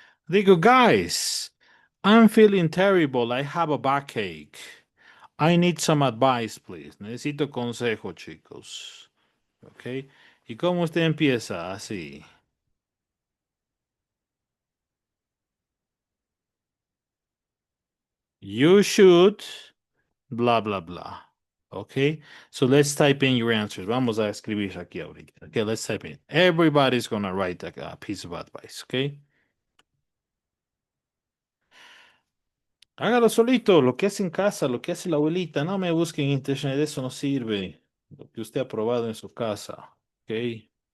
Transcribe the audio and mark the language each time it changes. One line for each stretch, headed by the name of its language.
Spanish: Digo,
English: guys, I'm feeling terrible. I have a backache. I need some advice, please.
Spanish: Necesito consejo, chicos.
English: ¿Ok?
Spanish: ¿Y cómo usted empieza? Así.
English: You should, blah, blah, blah. Okay, so let's type in your answers.
Spanish: Vamos a escribir aquí ahorita.
English: Okay, let's type in. Everybody's gonna write a piece of advice, okay?
Spanish: Hágalo solito, lo que hace en casa, lo que hace la abuelita. No me busquen en internet, eso no sirve. Lo que usted ha probado en su casa,
English: ok.